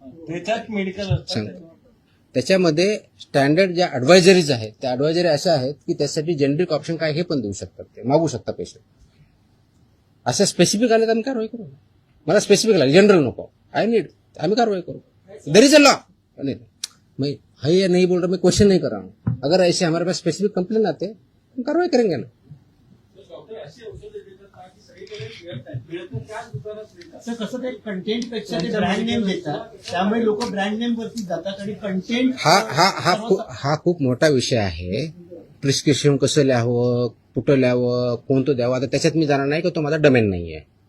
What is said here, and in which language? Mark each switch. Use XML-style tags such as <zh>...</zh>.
<mr>त्याच्यात मेडिकल सांग. त्याच्यामध्ये स्टँडर्ड ज्या ऍडवायझरीज आहेत त्या ऍडवायझरी अशा आहेत की त्यासाठी जेनरिक ऑप्शन काय हे पण देऊ शकतात, ते मागू शकता पेशंट. असं स्पेसिफिक आले तर आम्ही कारवाई करू. मला स्पेसिफिक आले, जनरल नको,</mr> <en>I need,</en> <mr>आम्ही कारवाई करू.</mr> <en>There is a law.</en> <hi>मैं है या नहीं बोल रहा, मैं क्वेश्चन नहीं कर रहा हूँ. अगर ऐसे हमारे पास स्पेसिफिक कंप्लेन आते हैं हम कार्रवाई करेंगे ना.</hi> <mr>कसं ते कंटेंट पेक्षा ते ब्रँड नेम देतात, त्यामुळे लोक ब्रँड नेम वरती जातात आणि कंटेंट. हा खूप मोठा विषय आहे. प्रिस्क्रिप्शन कसं लिहावं, कुठं लिहावं, कोणतं द्यावं, आता त्याच्यात मी जाणार नाही की तो माझा डोमेन नाही आहे.</mr>